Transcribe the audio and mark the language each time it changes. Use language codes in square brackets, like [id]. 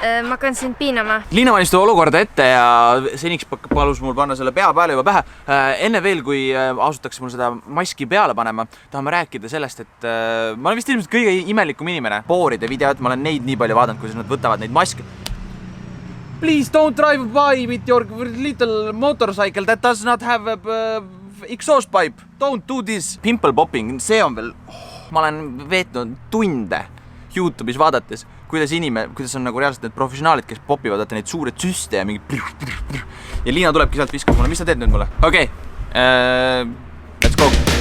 [et] Ma hakkan sind piinama. Liina valmistab olukorda ette ja seniks palus mul panna selle pea peale juba pähe. Enne veel, kui asutakse mul seda maski peale panema, tahame rääkida sellest, et ma olen vist ilmselt kõige imelikum inimene. Booride videod, ma olen neid nii palju vaadanud, kui nad võtavad neid maske. [en] Please don't drive by with your little motorcycle that does not have exhaust pipe. Don't do this. Pimple popping, [et] see on veel... Ma olen veetnud tunde YouTube'is vaadates, kuidas on nagu reaalselt need professionaalid, kes popivad neid suure süste ja mingi... Ja Liina tulebki sealt viskab mulle. Mis sa teed nüüd mulle? Okei. [en] Let's go.